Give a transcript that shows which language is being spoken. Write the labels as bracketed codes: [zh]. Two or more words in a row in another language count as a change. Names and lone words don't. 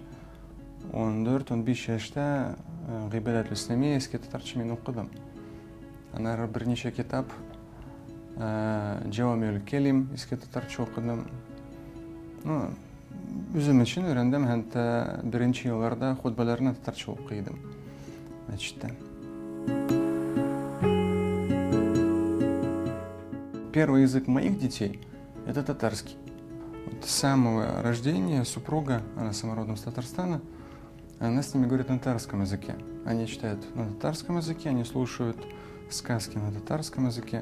[tt] 14-15 яшьтә Гыйбадәтул Исламия иске татарча мин укыдым. Аннары берничә китап Җавамиул Кәлим иске татарча укыдым. Үзем өчен өйрәндем, хәтта беренче елларда хутбаларны татарча укыйдым мәчеттә. [ru] Первый язык моих детей – это татарский. С самого рождения супруга, она самородом с Татарстана, она с ними говорит на татарском языке. Они читают на татарском языке, они слушают сказки на татарском языке.